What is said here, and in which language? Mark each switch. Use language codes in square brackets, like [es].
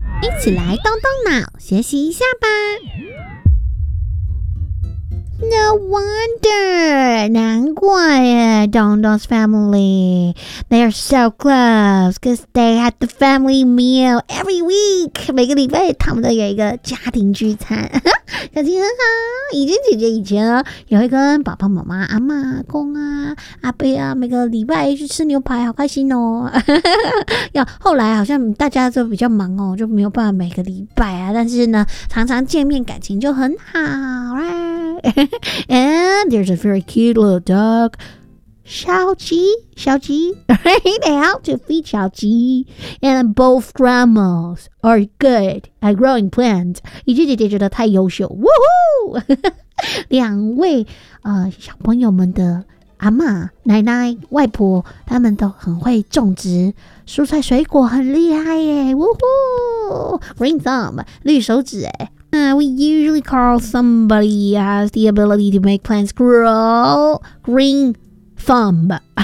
[zh] 一起来动动脑学习一下吧。 [en] No wonder， [zh] 难怪耶 [en] ，Dongdong's family—they are so close because they had the family meal every week。 [zh] 每个礼拜他们都有一个家庭聚餐。小青很好，怡君姐姐以前呢也会跟爸爸妈妈、阿妈、阿公啊、阿伯啊，每个礼拜去吃牛排，好开心哦。要后来好像大家都比较忙哦，就没有办法每个礼拜啊，但是呢，常常见面，感情就很好啦。 [en] And there's a very cute little dog, 小吉，小吉。 They help to feed 小吉。And both grandmas are good at growing plants. [zh] 一句姐姐觉得太优秀 ，Woohoo！两位小朋友们的阿嬷、奶奶、外婆，他们都很会种植蔬菜水果，很厉害耶 ！Woohoo！ [en] Green thumb， [zh] 绿手指哎。 [en] We usually call somebody has the ability to make plants grow green thumb.